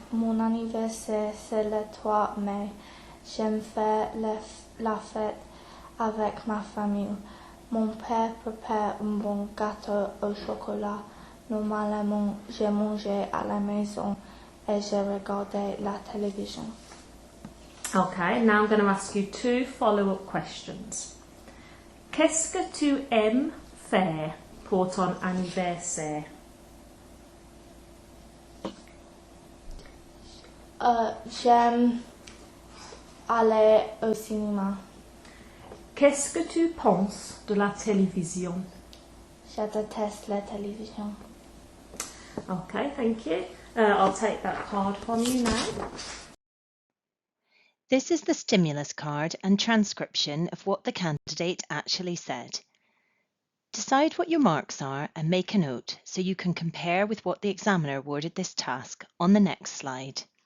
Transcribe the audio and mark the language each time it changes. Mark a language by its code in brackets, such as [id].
[fr] Mon anniversaire, c'est le 3 mai. J'aime faire la fête avec ma famille. Mon père prépare un bon gâteau au chocolat. Normalement, j'ai mangé à la maison et j'ai regardé la télévision. [en] Okay, now I'm going to ask you 2 follow-up questions. [fr] Qu'est-ce que tu aimes faire pour ton anniversaire? J'aime aller au cinéma. Qu'est-ce que tu penses de la télévision? Je déteste la télévision. [en] Okay, thank you. I'll take that card from you now. This is the stimulus card and transcription of what the candidate actually said. Decide what your marks are and make a note so you can compare with what the examiner awarded this task on the next slide.